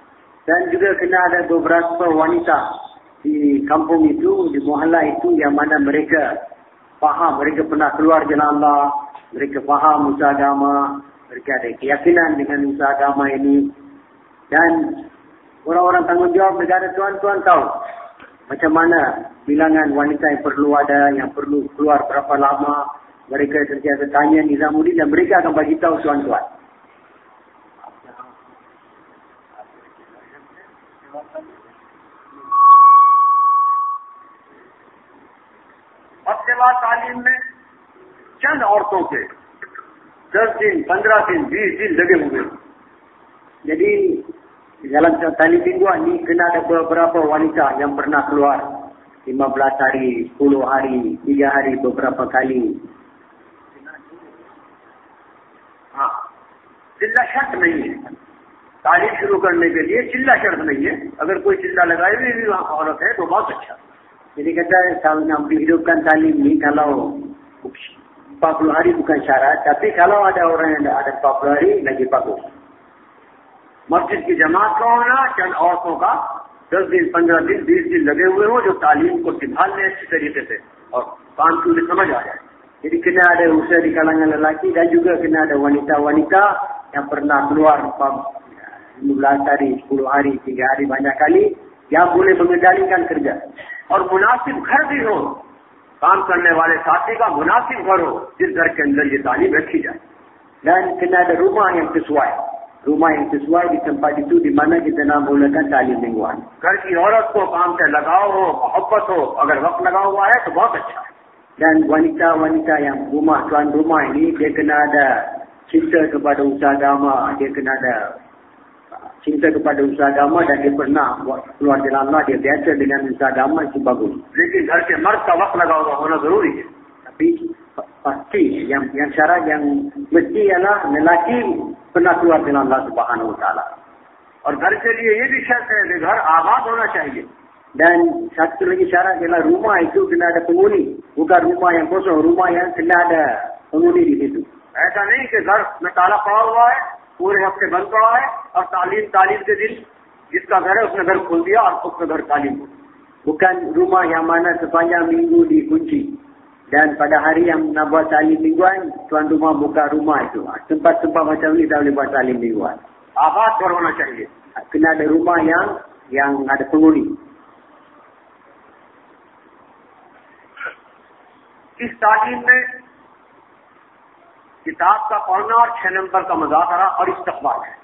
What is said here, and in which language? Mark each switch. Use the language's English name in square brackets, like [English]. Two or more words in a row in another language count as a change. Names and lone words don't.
[Malay] Dan juga kena ada beberapa wanita di kampung itu, di muhalla itu yang mana mereka faham, mereka pernah keluar jalan Allah, mereka faham usaha agama, mereka ada keyakinan dengan usaha agama ini. Dan orang-orang tanggungjawab negara tuan-tuan tahu macam mana bilangan wanita yang perlu ada, yang perlu keluar berapa lama. Mereka sentiasa tanya Nizamuddin dan mereka akan bagi tahu tuan-tuan. [Urdu] ہفتہ وار تعلیم میں چند عورتوں کے 10 دن، 15 دن، 20 دن لگے ہوئے. [Malay] Jadi dalam talim mingguan ni kena ada beberapa wanita yang pernah keluar 15 hari, 10 hari, 3 hari beberapa kali. [Urdu] ہاں، چلہ شرط نہیں ہے. تعلیم شروع کرنے کے لیے چلہ شرط نہیں ہے. اگر کوئی چلہ لگائے ہوئی بھی وہاں عورت ہے تو بہت اچھا. [Malay] Jadi kata kalau nak dihidupkan talim ni, kalau 40 hari bukan syarat, tapi kalau ada orang yang ada 40 hari lagi bagus. [Urdu] مسجد کی جماعت کا ہونا، چند عورتوں کا 10 دن، 15 دن، 20 دن لگے ہوئے ہو جو تعلیم کو سنبھال لے اچھی طریقے سے اور کام کی انہیں سمجھ آ جائے. [Malay] Jadi kena ada usaha di kalangan lelaki dan juga kena ada wanita-wanita yang pernah keluar 15 hari, 10 hari, 3 hari banyak kali yang boleh mengendalikan kerja. [Urdu] اور مناسب گھر بھی ہو، کام کرنے والے ساتھی کا مناسب گھر ہو جس گھر کے اندر یہ تعلیم رکھی جائے. [Malay] Dan kena ada rumah yang sesuai. Rumah yang sesuai di tempat itu di mana kita nak mulakan talim mingguan. [Urdu] گھر کی عورت کو کام سے لگاؤ ہو، محبت ہو، اگر وقت لگا ہوا ہے تو بہت اچھا ہے. [Malay] Dan wanita-wanita yang rumah, tuan rumah ini, dia kena ada cinta kepada usaha agama, dia kena ada cinta kepada usaha agama dan dia pernah keluar jalan Allah, dia biasa dengan usaha agama, itu bagus. [Urdu] لیکن گھر کے مرد کا وقت لگا ہوا ہونا ضروری ہے. [Malay] Tapi pasti yang syarat yang mesti ialah lelaki pernah keluar jalan [Arabic] الله سبحانه وتعالى. [Urdu] اور گھر کے لیے یہ بھی شرط ہے کہ گھر آباد ہونا چاہیے. [Malay] Dan satu lagi syarat ialah rumah itu kena ada penghuni. Bukan rumah yang kosong, rumah yang kena ada penghuni di situ. [Urdu] ایسا نہیں کہ گھر میں تالا پڑا ہوا ہے، پورے ہفتے بند پڑا ہے اور تعلیم کے دن جسکا گھر ہے اسنے گھر کھول دیا اور اسنے گھر تعلیم. [Malay] Bukan rumah yang mana sepanjang minggu dikunci. Dan pada hari yang nak buat talim mingguan, tuan rumah buka rumah itu. Tempat-tempat macam ni tak boleh buat talim mingguan. [Urdu] آباد گھر ہونا چاہیے. [Malay] Kena ada rumah yang yang ada penghuni. [Urdu] اس تعلیم میں کتاب کا پڑھنا اور 6 نمبر کا مذاکرہ اور استقبال ہے.